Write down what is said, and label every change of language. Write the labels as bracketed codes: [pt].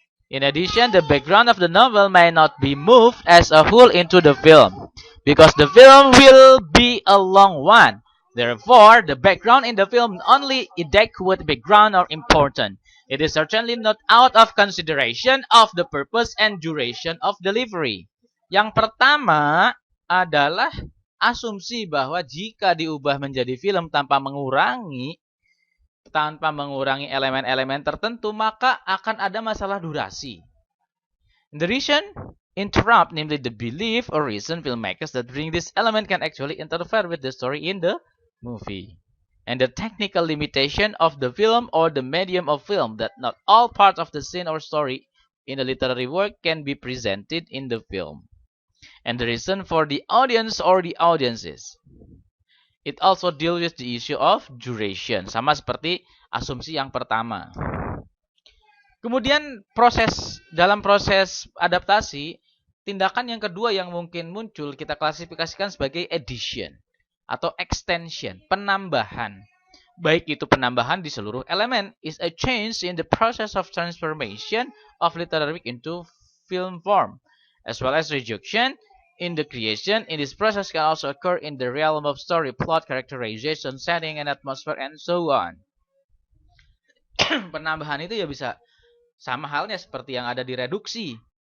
[en] In addition, the background of the novel may not be moved as a whole into the film, because the film will be a long one. Therefore, the background in the film only adequate background or important. It is certainly not out of consideration of the purpose and duration of delivery. [id] Yang pertama adalah asumsi bahwa jika diubah menjadi film tanpa mengurangi elemen-elemen tertentu, maka akan ada masalah durasi. [en] The reason interrupt, namely the belief or reason filmmakers that bring this element can actually interfere with the story in the movie. And the technical limitation of the film or the medium of film that not all parts of the scene or story in a literary work can be presented in the film. And the reason for the audience or the audiences. It also deals with the issue of duration, [id] sama seperti asumsi yang pertama. Kemudian dalam proses adaptasi, tindakan yang kedua yang mungkin muncul kita klasifikasikan sebagai addition atau extension, penambahan. Baik itu penambahan di seluruh elemen, [en] is a change in the process of transformation of literary work into film form, as well as reduction in the creation. In this process can also occur in the realm of story, plot, characterization, setting, and atmosphere, and so on. [id] Penambahan itu ya bisa sama halnya seperti yang ada di reduksi.